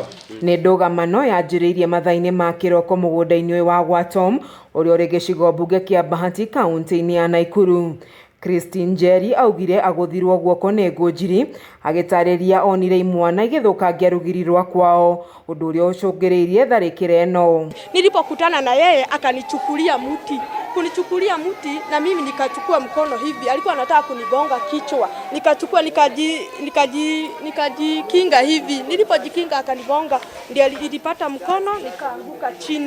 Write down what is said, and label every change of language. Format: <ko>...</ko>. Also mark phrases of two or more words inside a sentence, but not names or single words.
<ki>Nĩ ndugamano yanjĩrĩirie mathaa-inĩ ma kĩroko mũgũnda-inĩ ũyũ wa Gwa Tom ũrĩa ũrĩ gĩcigo mbunge kĩa Bahati kaunti-inĩ ya Nakuru. Christine Njeri augire agũthirwo guoko nĩ Ngũnjiri agĩtarĩria onire imwana igĩthũkangia rugiri rwa kwao, ũndũ ũrĩa ũcũngĩrĩirie tharĩkĩra ĩno.</ki> <sw>Nilipokutana na yeye akanichukulia kunichukulia mti na mimi nikachukua mkono hivi, alikuwa anataka kunigonga kichwa, nikachukua nikajikinga hivi, nilipojikinga akanigonga, ndio nilipata mkono nikaanguka chini.</sw>